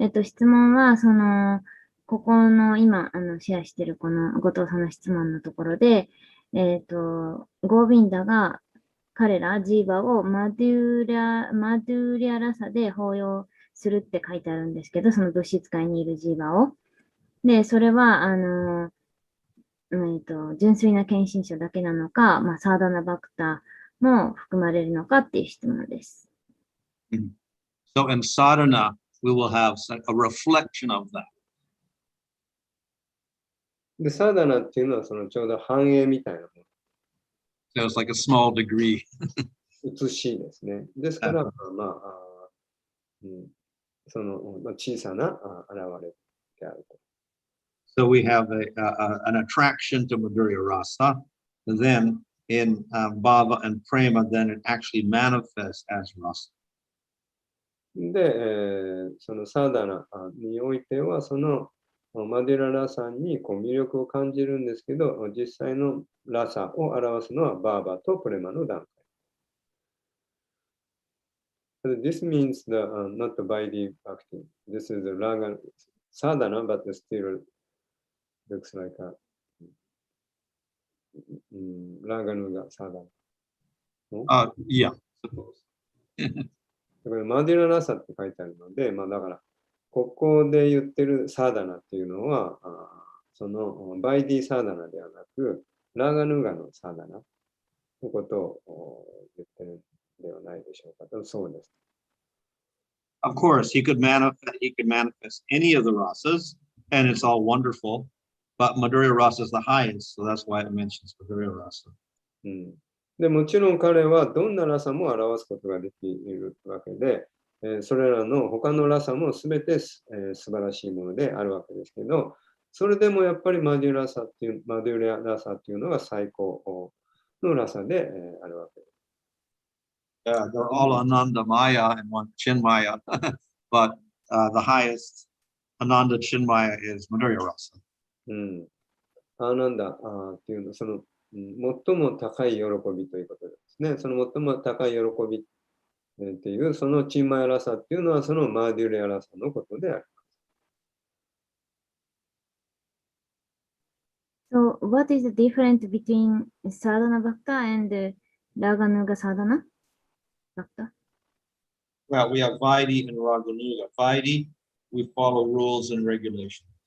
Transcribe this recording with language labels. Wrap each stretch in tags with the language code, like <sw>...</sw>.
<ja>質問は、ここの今、シェアしてるこの後藤さんの質問のところで、ゴービンダが彼らジーバをマドゥリアラサで抱擁するって書いてあるんですけど、その物質界にいるジーバを。で、それは、純粋な献身者だけなのか、サーダナバクタも含まれるのかっていう質問です。</ja> <en>So in sadhana, we will have a reflection of that.</en> <ja>で、サーダナっていうのはそのちょうど反映みたいなもの。</ja> <en>So it's like a small degree.</en> <ja>写しですね。ですから、その小さな現れであると。</ja> <en>So we have an attraction to Madhurya Rasa. And then in bhava and prema, then it actually manifests as rasa.</en> <ja>で、そのサーダナにおいては、そのマディララサに魅力を感じるんですけど、実際のラサを表すのはバーバとプレマの段階。</ja> <en>This means not the body acting. This is the raga sadhana, but still looks like a raganuga sadhana. Yeah, suppose.</en> <ja>これマディララサって書いてあるので、だから、ここで言ってるサーダナっていうのは、そのバイディサーダナではなく、ラガヌガのサーダナのことを言ってるんではないでしょうか。そうです。</ja> <en>Of course, he could manifest any of the rasas, and it's all wonderful. But Madhurya Rasa is the highest, so that's why it mentions Madhurya Rasa.</en> <ja>でもちろん彼はどんなラサも表すことができるわけで、それらの他のラサもすべて、素晴らしいものであるわけですけど、それでもやっぱりマデュリアラサっていうのが最高のラサで、あるわけです。</ja> <en>Yeah, they're all Ananda Maya and one Chinmaya, but the highest Ananda Chinmaya is Madhurya Rasa.</en> <ja>アーナンダっていうのはその最も高い喜びということですね。その最も高い喜びっていうそのチンマヤラサっていうのはそのマーデュリアラサのことであります。</ja> <en>So, what is the difference between sadhana bhakta and raganuga sadhana bhakta? Well, we have Vaidhi and Raganuga. Vaidhi, we follow rules and regulations.</en>